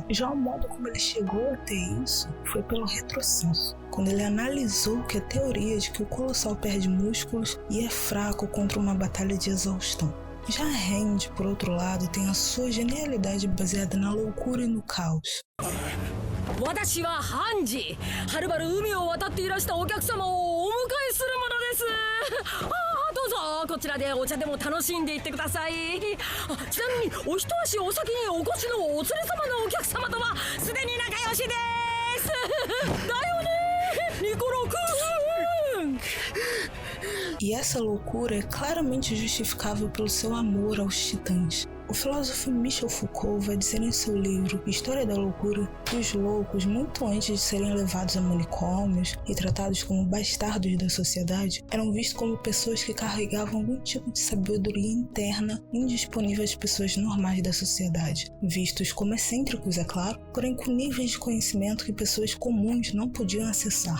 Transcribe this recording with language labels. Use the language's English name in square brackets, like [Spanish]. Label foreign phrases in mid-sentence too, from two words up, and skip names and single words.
[Portuguese] Já o modo como ele chegou até isso foi pelo retrocesso, quando ele analisou que a teoria de que o Colossal perde músculos e é fraco contra uma batalha de exaustão. Já Rand, por outro lado, tem a sua genialidade baseada na loucura e no caos. [Japanese] 私はハンジ、はるばる海を渡っていらしたお客様をお迎えする者です。どうぞこちらでお茶でも楽しんでいってください。ちなみにお一足お先にお越しのお連れ様のお客様とはすでに仲良しです。だよね、ニコロくん。 [Portuguese] E essa loucura é claramente justificável pelo seu amor aos titãs. O filósofo Michel Foucault vai dizer em seu livro História da Loucura que os loucos, muito antes de serem levados a manicômios e tratados como bastardos da sociedade, eram vistos como pessoas que carregavam algum tipo de sabedoria interna indisponível às pessoas normais da sociedade, vistos como excêntricos, é claro, porém com níveis de conhecimento que pessoas comuns não podiam acessar.